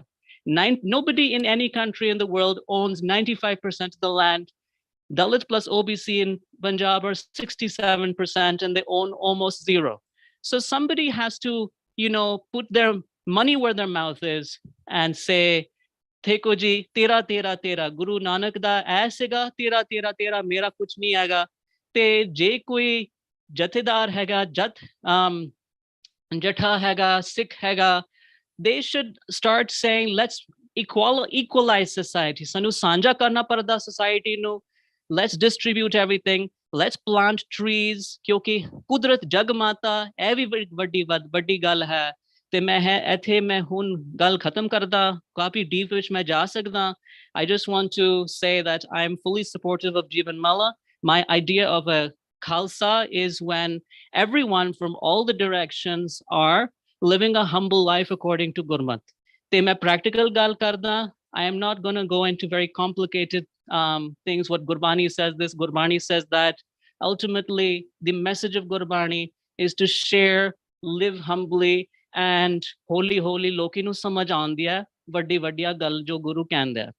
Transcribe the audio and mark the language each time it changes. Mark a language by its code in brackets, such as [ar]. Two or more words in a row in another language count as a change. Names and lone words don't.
[en] Nobody in any country in the world owns 95% of the land. Dalit plus OBC in Punjab are 67%, and they own almost zero. So somebody has to, put their money where their mouth is and say, [pa] ਥੇਕੋ ਜੀ, ਤੇਰਾ, ਤੇਰਾ, ਤੇਰਾ, ਗੁਰੂ ਨਾਨਕ ਦਾ ਐਸੇਗਾ, ਤੇਰਾ, ਤੇਰਾ, ਤੇਰਾ, ਮੇਰਾ ਕੁਝ ਨਹੀਂ ਆਏਗਾ. ਤੇ ਜੇ ਕੋਈ ਜਥੇਦਾਰ ਹੈਗਾ ਜਠਾ ਹੈਗਾ ਸਿੱਖ ਹੈਗਾ [en] they should start saying let's equalize society [pa] ਸਾਨੂੰ ਸਾਂਝਾ ਕਰਨਾ ਪਰਦਾ society ਨੂੰ [en] let's distribute everything, let's plant trees [pa] ਕਿਉਂਕਿ ਕੁਦਰਤ ਜਗ ਮਾਤਾ ਇਹ ਵੀ ਵੱਡੀ ਗੱਲ ਹੈ ਤੇ ਮੈਂ ਇੱਥੇ ਮੈਂ ਹੁਣ ਗੱਲ ਖਤਮ ਕਰਦਾ ਕਾਫੀ ਡੀਪ ਵਿੱਚ ਮੈਂ ਜਾ ਸਕਦਾ [en] I just want to say that I am fully supportive of Jeevan Mala. My idea of a Khalsa is when everyone from all the directions are living a humble life according to Gurmat. [pa] ਤੇ ਮੈਂ ਪ੍ਰੈਕਟੀਕਲ ਗੱਲ ਕਰਦਾ. [en] I am not going to go into very complicated things. What Gurbani says this, Gurbani says that. Ultimately, the message of Gurbani is to share, live humbly, and [pa] ਹੌਲੀ ਲੋਕੀਂ ਨੂੰ ਸਮਝ ਆਉਂਦੀ ਹੈ. ਵੱਡੀ ਵੱਡੀਆਂ ਗੱਲ ਜੋ ਗੁਰੂ ਕਹਿੰਦਾ